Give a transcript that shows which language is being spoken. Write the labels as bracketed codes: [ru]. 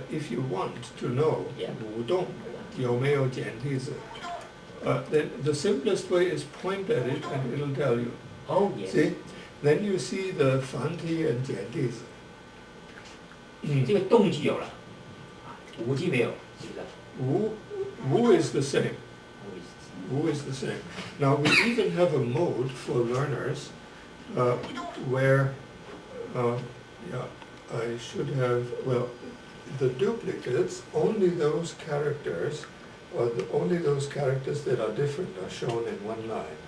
[en] if you want to know [zh] 舞动有没有简体字 [en] then the simplest way is point at it and it'll tell you. Oh, yes. See? Then you see the 繁体 and 简体字。 [zh] 这个动字有了，舞字没有，是不是？ [en] Wu is the same. Wu is the same. Now we even have a mode for learners where, I should have, well, the duplicates, only those characters, or only those characters that are different are shown in 1 line.